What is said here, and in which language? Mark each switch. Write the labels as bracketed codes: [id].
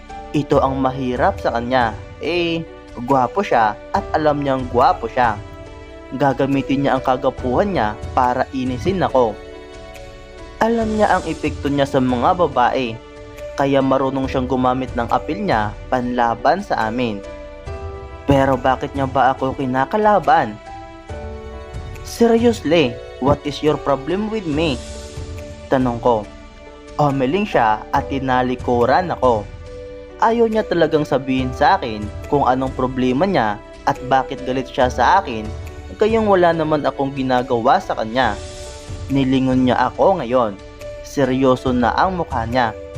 [tl] Ito ang mahirap sa kanya. Gwapo siya at alam niyang gwapo siya. Gagamitin niya ang kagapuhan niya para inisin ako. Alam niya ang epekto niya sa mga babae, kaya marunong siyang gumamit ng apil niya panlaban sa amin. Pero bakit niya ba ako kinakalaban? [en] Seriously, what is your problem with me? [tl] Tanong ko. Umiling siya at tinalikuran ako. Ayaw niya talagang sabihin sa akin kung anong problema niya at bakit galit siya sa akin, kayang wala naman akong ginagawa sa kanya. Nilingon niya ako ngayon. Seryoso na ang mukha niya.